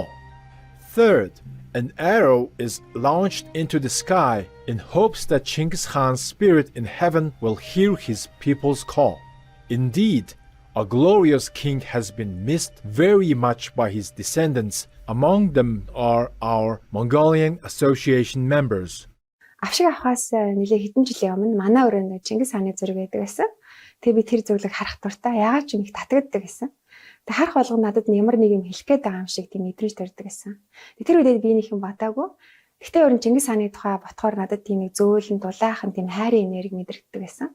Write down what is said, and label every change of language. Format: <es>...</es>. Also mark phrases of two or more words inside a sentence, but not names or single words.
<en>Third, an arrow is launched into the sky in hopes that Genghis Khan's spirit in heaven will hear his people's call. Indeed, a glorious king has been missed very much by his descendants. Among them are our Mongolian Association members.</en> <mn>Авшиг авахаас нэлээ хэдэн жилийн өмнө манай өрөөнд Чингис хааны зураг байдаг байсан. Тэгээ би тэр зургийг харах дуртай. Яагаад ч юм их татагддаг байсан. Тэг харах болгоно надад ямар нэг юм хэлэх гээд байгаа юм шиг тийм мэдрэмж төрдөг байсан. Тэр үедээ би нэг юм бодаагүй. Гэхдээ өөрн Чингис хааны тухай ботхоор надад тийм нэг зөөлөн дулаахан тийм хайрын энерги мэдрэгддэг байсан.</mn>